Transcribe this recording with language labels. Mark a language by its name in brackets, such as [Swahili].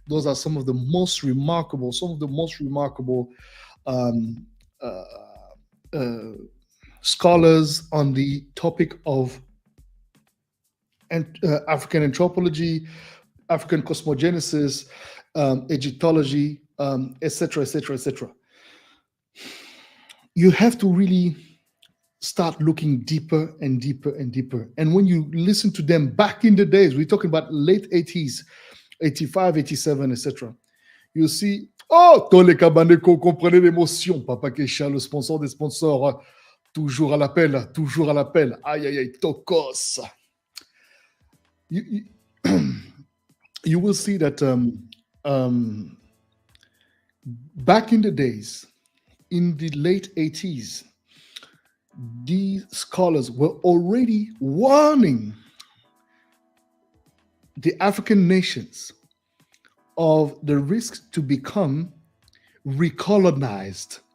[English] Those are some of the most remarkable um, uh, uh, scholars on the topic of African anthropology, African cosmogenesis, Egyptology, etc., etc., etc. You have to really start looking deeper and deeper and deeper. And when you listen to them back in the days, we're talking about late 80s, 85, 87, etc. [French] You see, oh, Tole Kabaneko, comprenez l'émotion. Papa Kesha, le sponsor des sponsors, toujours à l'appel, toujours à l'appel. Aïe, aïe, aïe, Tokos. [English] You, you, you will see that um, back in the days, in the late 80s, these scholars were already warning the African nations of the risks to become recolonized.